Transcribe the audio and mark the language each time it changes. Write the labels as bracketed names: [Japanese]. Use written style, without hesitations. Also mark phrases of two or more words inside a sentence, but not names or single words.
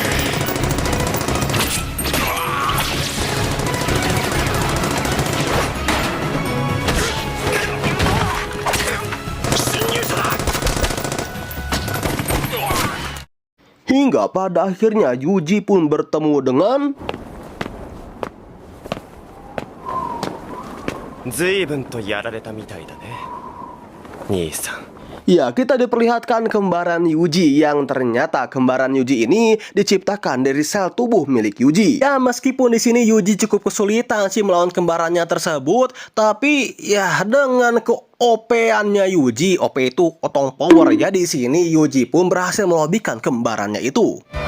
[Indonesian] Hingga pada akhirnya Yuji pun bertemu dengan [Japanese] 随分とやられたみたいだね、兄さん。 [Indonesian] Ya, kita diperlihatkan kembaran Yuji yang ternyata kembaran Yuji ini diciptakan dari sel tubuh milik Yuji. Ya, meskipun di sini Yuji cukup kesulitan sih melawan kembarannya tersebut, tapi ya dengan ke-OP-annya Yuji, OP itu otong power ya, di sini Yuji pun berhasil melobikan kembarannya itu.